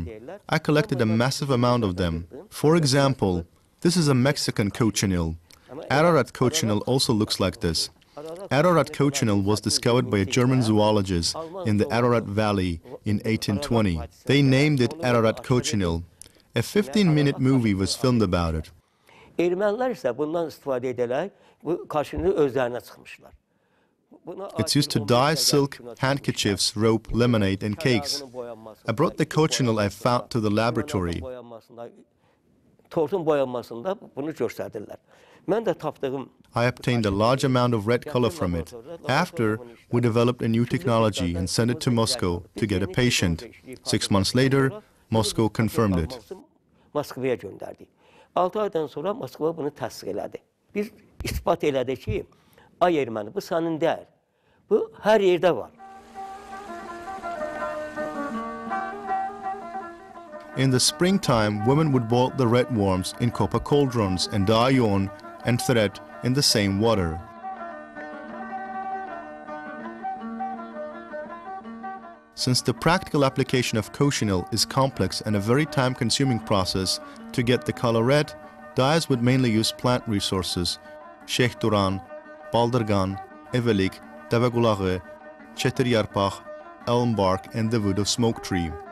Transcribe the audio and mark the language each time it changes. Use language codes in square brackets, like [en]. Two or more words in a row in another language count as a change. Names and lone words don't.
[en] I collected a massive amount of them. For example, this is a Mexican cochineal. Ararat cochineal also looks like this. Ararat cochineal was discovered by a German zoologist in the Ararat Valley in 1820. They named it Ararat cochineal. A 15-minute movie was filmed about it. [az] Ermənilər isə bundan istifadə edərək bu kaşini özlərinə çıxmışlar. [en] It's used to dye silk, handkerchiefs, rope, lemonade, and cakes. I brought the cochineal I found to the laboratory. I obtained a large amount of red color from it. After, we developed a new technology and sent it to Moscow to get a patient. 6 months later, Moscow confirmed it. [az] 6 aydan sonra Moskva bunu təsdiq elədi. Biz ispat elədik ki, ay erməni, bu sənin deyil. Bu hər yerdə var. [en] In the springtime, women would boil the red worms in copper cauldrons and dye yarn and thread in the same water. Since the practical application of cochineal is complex and a very time-consuming process, to get the color red, dyers would mainly use plant resources: Sheikh Duran, Baldırgan, Evelik, Devegulağı, Çetir yarpaq, elm bark, and the wood of smoke tree.